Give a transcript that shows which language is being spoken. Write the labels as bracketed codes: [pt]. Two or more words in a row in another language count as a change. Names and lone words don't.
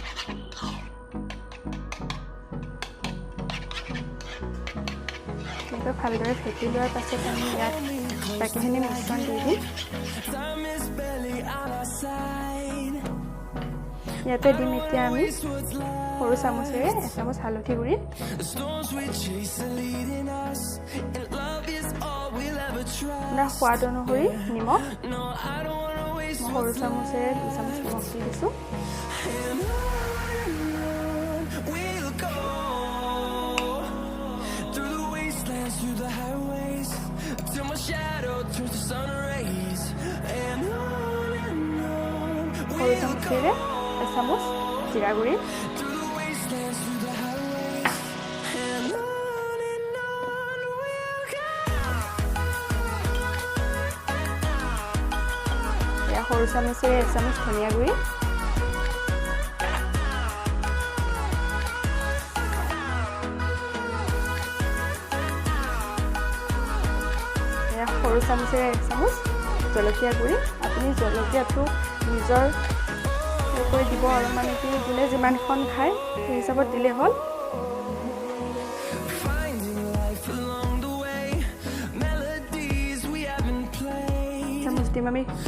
[as] এটা ভালদৰে ফেটি লোৱাৰ পাছত আমি ইয়াত বাকিখিনি মিশ্ৰণ দি দিম ইয়াতে দিম এতিয়া আমি সৰু চামুচেৰে এচামুচ হালধি গুড়ি না সোৱাদ অনুসৰি নিমখ সৰু চামুচেৰে 2 চামুচ নিমখ দি দিছো [en] through the highways till my shadow turns to sun rays and on we'll go a [as] চামুচ জিৰা গুড়ি [en] through the wastelands through the highways and on we'll go [as] ya সৰু চামুচেৰে a চামুচ ধনিয়া গুড়ি সৰু চামুচেৰে 1 চামুচ জলকীয়া গুড়ি আপুনি জলকীয়াটো নিজৰ কৰি দিব আৰু মানে কি দিলে যিমানখন খায় সেই হিচাপত দিলে হ'ল চামুচ দিম আমি